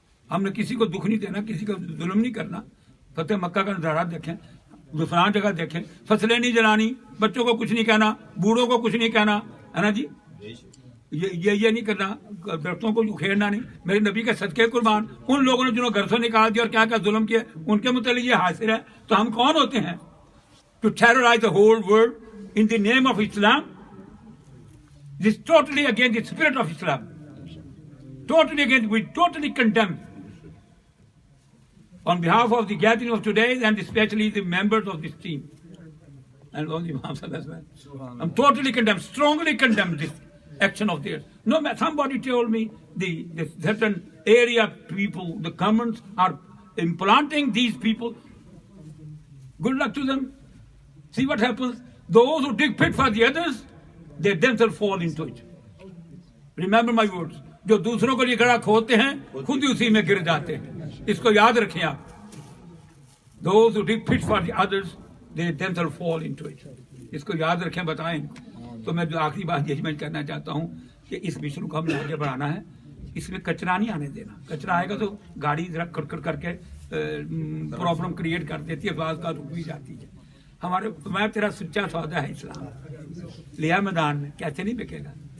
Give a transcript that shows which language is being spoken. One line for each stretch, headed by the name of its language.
Urdu: ہم نے کسی کو دکھ نہیں دینا، کسی کو ظلم نہیں کرنا۔ فتح مکہ کا نظارات دیکھیں، فلاں جگہ دیکھیں، فصلیں نہیں جلانی، بچوں کو کچھ نہیں کہنا، بوڑھوں کو کچھ نہیں کہنا، ہے نا جی، یہ نہیں کرنا، درختوں کو اکھیڑنا نہیں۔ میرے نبی کے صدقے قربان ان لوگوں نے جنہوں گھر سے نکال دیا اور کیا کیا ظلم کیا، ان کے متعلق یہ حاصل ہے۔ تو ہم کون ہوتے ہیں
English: To terrorize the whole world in the name of Islam? This is totally against the spirit of Islam. Totally against, we totally condemn. On behalf of the gathering of today and especially the members of this team and all the Imams as well, I'm totally condemn, strongly condemn this action of theirs. No, somebody told me the certain area people, the governments are implanting these people. Good luck to them. See what happens. Those who dig pit for the others, they themselves fall into it. Remember my words.
Urdu: جو دوسروں کو لیے گڑھا کھودتے ہیں خود ہی اسی میں گر جاتے ہیں، اس کو یاد رکھیں آپ۔
English: Those who dig pits for the others, they themselves fall into it.
Urdu: اس کو یاد رکھیں, بتائیں ان. تو میں جو آخری بات یہ میں کرنا چاہتا ہوں کہ اس مشن کو ہم نے آگے بڑھانا ہے. اس میں کچرا نہیں آنے دینا. کچرا آئے گا تو گاڑی ذرا کڑکڑ کر کے پرابلم کریٹ کر دیتی ہے, بعض کا رک بھی جاتی ہے. ہمارے میں تیرا سچا سودا ہے اسلام, لیا میدان میں کیسے نہیں بکے گا.